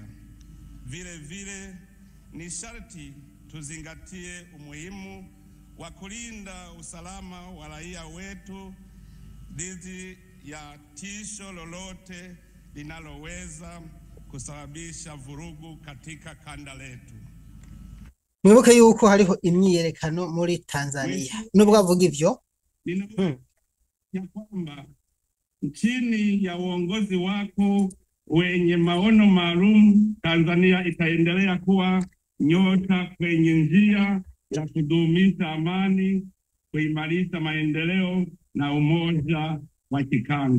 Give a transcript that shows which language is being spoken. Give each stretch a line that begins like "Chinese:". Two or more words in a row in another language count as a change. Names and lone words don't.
Swahili: Vile vile ni sharti tuzingatie umuhimu wa kulinda usalama wa raia wetu dhidi ya tisho lolote linaloweza kusababisha vurugu katika kanda letu.
Rundi: Mwibuke yuko hariho imyiyerekano muri Tanzania. Nubwo avuga ivyo,
Swahili: ya kwamba chini ya uongozi wako wenye maono maalum, Tanzania itaendelea kuwa nyota kwenye njia ya kudumisha amani, kuimarisha maendeleo na umoja wa kikanda.